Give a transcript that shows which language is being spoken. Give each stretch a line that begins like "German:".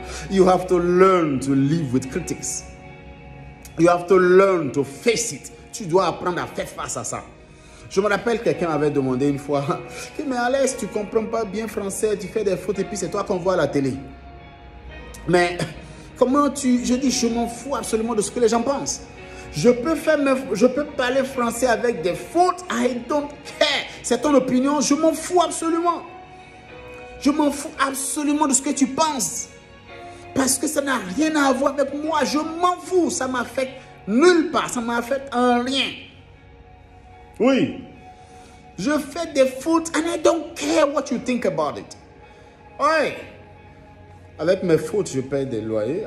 English: You have to learn to live with critics. You have to learn to face it.
French: Tu dois apprendre à faire face à ça. Je me rappelle, quelqu'un m'avait demandé une fois, mais Alex, tu ne comprends pas bien français, tu fais des fautes et puis c'est toi qu'on voit à la télé. Mais comment je dis, je m'en fous absolument de ce que les gens pensent. Je peux parler français avec des fautes,
English: I don't care.
French: C'est ton opinion, je m'en fous absolument. Je m'en fous absolument de ce que tu penses. Parce que ça n'a rien à voir avec moi, je m'en fous. Ça m'affecte nulle part, ça m'affecte en rien. Oui, je fais des fautes
English: and I don't care what you think about it.
French: Oui, avec mes fautes, je paye des loyers.